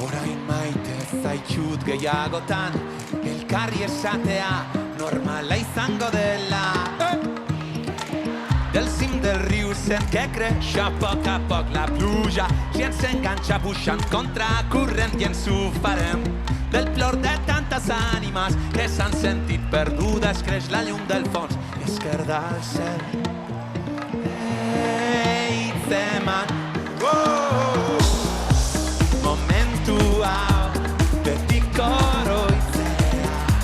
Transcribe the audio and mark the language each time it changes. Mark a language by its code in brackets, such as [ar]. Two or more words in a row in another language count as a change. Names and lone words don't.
[eu] Orain maite zaitxut gehiagotan, elkarri esatea normala izango dela. [ca] Del cim del riu sent que creix a poc la pluja. Si ens enganxa pujant contra corrent i ens ho farem. Del plor de tantes ànimes que s'han sentit perdudes creix la llum del fons i esquerda al cel. [eu] Hitzeman, momentu hau betiko oroitzea.